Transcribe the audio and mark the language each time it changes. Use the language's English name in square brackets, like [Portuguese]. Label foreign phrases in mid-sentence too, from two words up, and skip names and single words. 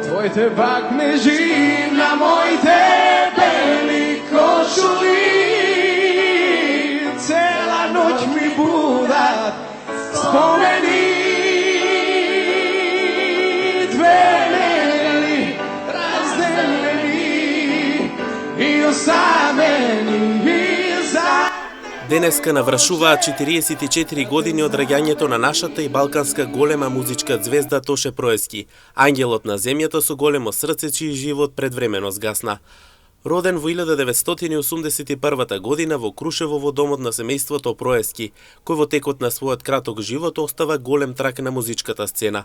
[Macedonian] Дојте пак кнежи на мојте бели кошули, цела ноќ ми будат спомени, две недели разделени и осамени за... Денеска навршуваат 44 години од раѓањето на нашата и балканска голема музичка звезда Тоше Проески, ангелот на земјата со големо срце чиј живот предвремено згасна. Роден во 1981 година во Крушево во домот на семејството Проески, кој во текот на својот краток живот остава голем трак на музичката сцена.